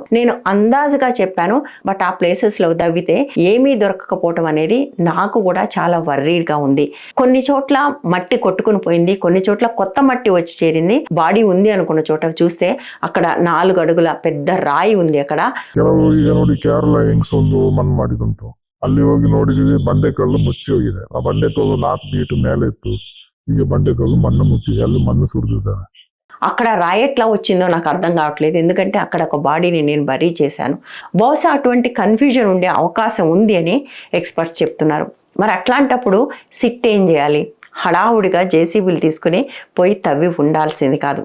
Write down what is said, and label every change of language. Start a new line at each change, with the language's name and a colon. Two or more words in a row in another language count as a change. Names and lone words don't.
Telugu: నేను అందాజుగా చెప్పాను, బట్ ఆ ప్లేసెస్లో దవ్వితే ఏమీ దొరకకపోవటం అనేది నాకు కూడా చాలా వర్రీడ్గా ఉంది. కొన్ని చోట్ల మట్టి కొట్టుకుని పోయింది, కొన్ని చోట్ల కొత్త మట్టి వచ్చి చేరింది. బాడీ ఉంది అనుకున్న చోట చూస్తే అక్కడ 4 అడుగుల పెద్ద రాయి ఉంది. అక్కడ
Kannada: ಕೆಲವು ಈಗ ನೋಡಿ ಕೇರಳ ಹೆಂಗ್ಸ್ ಒಂದು ಮಣ್ಣು ಮಾಡಿದಂತು, ಅಲ್ಲಿ ಹೋಗಿ ನೋಡಿದ್ವಿ ಬಂಡೆಕಲ್ಲು ಮುಚ್ಚಿ ಹೋಗಿದೆ. ಆ ಬಂಡೆಕಲ್ಲು 4 ಫೀಟ್ ಮೇಲೆ ಇತ್ತು, ಈಗ ಬಂಡೆಕಲ್ಲು ಮಣ್ಣು ಮುಚ್ಚಿದೆ, ಅಲ್ಲಿ ಮಣ್ಣು ಸುರಿದಿದ್ದಾರೆ.
Telugu: అక్కడ రాయి ఎట్లా వచ్చిందో నాకు అర్థం కావట్లేదు, ఎందుకంటే అక్కడ ఒక బాడీని నేను బరీ చేశాను. బహుశా అటువంటి కన్ఫ్యూజన్ ఉండే అవకాశం ఉంది అని ఎక్స్పర్ట్స్ చెప్తున్నారు. మరి అట్లాంటప్పుడు సిట్ ఏం చేయాలి? హడావుడిగా జేసీబీలు తీసుకుని పోయి తవ్వి ఉండాల్సింది కాదు.